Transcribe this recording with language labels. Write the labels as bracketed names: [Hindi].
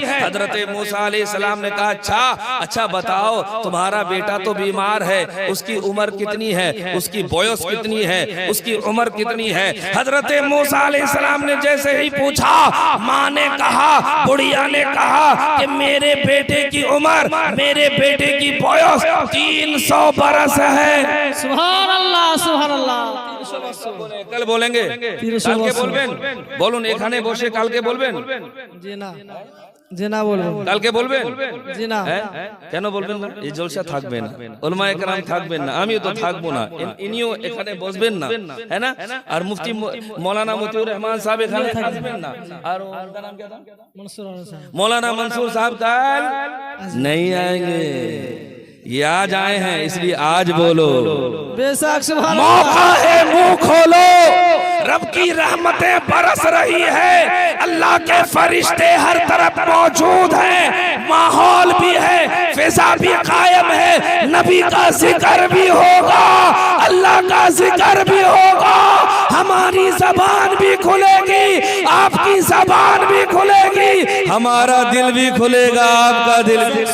[Hindi] हजरत मूसा अलैहिस्सलाम ने कहा अच्छा बताओ तुम्हारा बेटा तो बीमार है, उसकी उम्र कितनी है, उसकी बयस कितनी है, उसकी उम्र कितनी है? हजरत मूसा अलैहिस्सलाम ने जैसे ही पूछा, माँ ने कहा, बुढ़िया ने कहा कि मेरे बेटे की उम्र, मेरे बेटे की बयस 300 बरस है। सुभान अल्लाह, सुभान अल्लाह। कल बोलेंगे, [Bangla] কালকে বলবেন, বলুন এখানে বসে কালকে বলবেন। জি না, জি না বলবেন, কালকে বলবেন, জি না। কেন বলবেন না? এই জলসা থাকবে না, উলামায়ে কেরাম থাকবেন না, আমিও তো থাকবো না, ইনিও এখানে বসবেন না, [Hindi] है ना? [Bangla] আর মুফতি মৌলানা মতিউর রহমান সাহেব এখানে থাকবেন না, আর [Hindi] उनका नाम क्या था? मौलाना मंसूर साहब कल नहीं आएंगे, ये आज आए हैं इसलिए आज बोलो। बेशक सुभान मौका है, मुंह खोलो, रब की रहमतें बरस रही है, अल्लाह के फरिश्ते हर तरफ मौजूद हैं, माहौल भी है, फिजा भी कायम है, नबी का जिक्र भी होगा, अल्लाह का जिक्र भी होगा, हमारी जबान भी खुलेगी, आपकी जबान भी खुलेगी, हमारा दिल भी खुलेगा, आपका दिल भी।